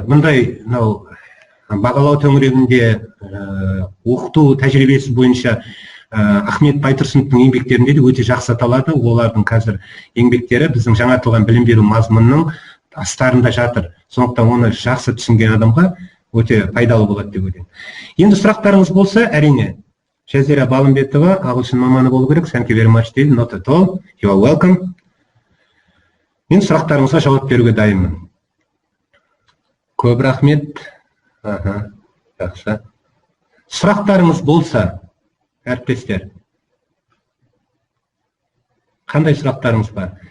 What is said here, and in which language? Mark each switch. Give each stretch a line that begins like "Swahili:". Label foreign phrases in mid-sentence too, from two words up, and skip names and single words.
Kazakh: Мұндай бағалау төңірегінде оқыту тәжірибесі бойынша Ахмет Байтұрсыновтың еңбектерінде де өте жақсы аталады. Олардың қазір еңбектері біздің жаңартылған білім беру мазмұнының астарында жатыр. Сондықтан оны жақсы түсінген адамға өте пайдалы болады деп ойлаймын. Енді сұрақтарыңыз болса, әрине, Жазира Балымбетова, ағылшын маманы болу керек.
English: Thank you very much дейді. Not at all. You are welcome.
Kazakh: Мен сұрақтарыңызға жауап беруге дайынмын. Көп рахмет. Жақсы. Сұрақтарыңыз болса, әріптестер, қандай сұрақтарыңыз бар?